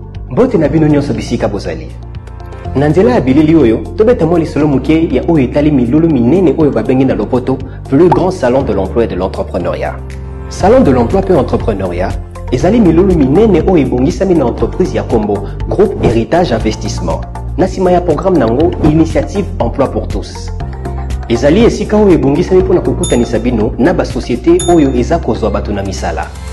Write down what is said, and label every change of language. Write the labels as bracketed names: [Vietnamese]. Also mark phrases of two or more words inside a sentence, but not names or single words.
[Lingala] Mbote na bino nyonso bisika bozali. Na nzela ya bilili oyo, tobeta mwa lisolo moke ya oyo etali milulu minene oyo babengi na lopoto, [French] plus grand salon de l'emploi et de l'entrepreneuriat. Salon de l'emploi [Lingala] pe entrepreneuriat, ezali milulu minene oyo ebongisami na entreprise ya kombo, Groupe Héritage Investissement. Na nsima ya programme nango, Initiative Emploi pour Tous. Ezali esika oyo ebongisami mpona kokutanisa bino na basosiete oyo eza kozwa bato na misala.